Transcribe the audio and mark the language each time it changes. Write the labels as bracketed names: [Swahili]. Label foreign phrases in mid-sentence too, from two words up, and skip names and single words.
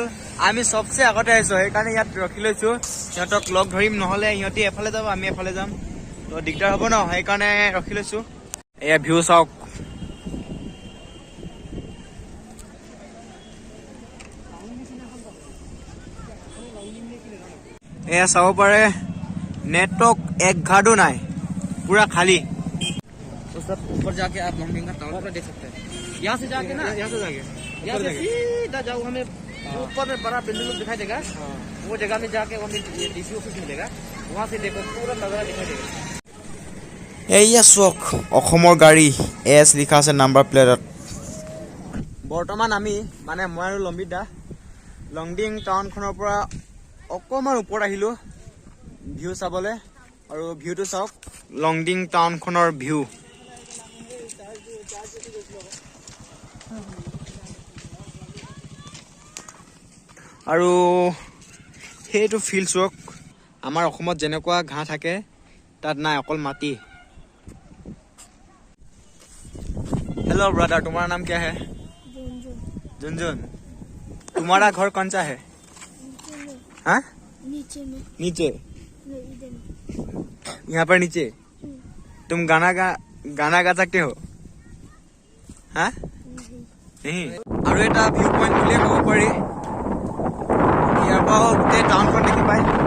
[Assamese] আমি চবচে আগতে আহিছো, সেইকাৰণে ইয়াত ৰখি লৈছো। সিহঁতক লগ ধৰিম, নহ'লে সিহঁতি এফালে যাব আমি এফালে যাম, তো দিগদাৰ হ'ব ন, সেইকাৰণে ৰখি লৈছো। এয়া ভিউ চাওক। এয়া চাব পাৰে, [Hindi] नेटवर्क एक घाटू ना है, पूरा खाली। तो सर ऊपर जाके आप लॉन्डिंग का टावर पर देख सकते हैं। यहाँ से जाके ना, यहाँ से सीधा जाओ, हमें ऊपर में बड़ा बिल्डिंग दिखाई देगा। वो जगह में जाके हमें डीसी ऑफिस मिलेगा, वहाँ से देखो पूरा नजारा दिखाई देगा। [Assamese] এয়া চোক, অসমৰ গাড়ী এছ লিখা আছে নাম্বাৰ প্লেটত। বৰ্তমান আমি মানে মই আৰু লম্বিতা লংডিং টাউনখনৰ পৰা অকণমান ওপৰত আহিলো ভিউ চাবলৈ। আৰু ভিউটো চাওক, লংডিং টাউনখনৰ ভিউ। আৰু সেইটো ফিল চাওক, আমাৰ অসমত যেনেকুৱা ঘাঁহ থাকে তাত নাই, অকল মাটি। [English] hello brother, [Hindi] तुम्हारा नाम क्या है? झुनझुन। तुम्हारा घर कौन सा है? हाँ? नीचे में। नीचे? नहीं, इधर में। यहाँ पर नीचे? तुम गाना गा सकते हो? हाँ? नहीं। [Assamese] আৰু এটা ভিউ পইণ্ট বুলিয়ে ক'ব পাৰি। ইয়াৰ পৰা গোটেই টাউনখন দেখি পায়।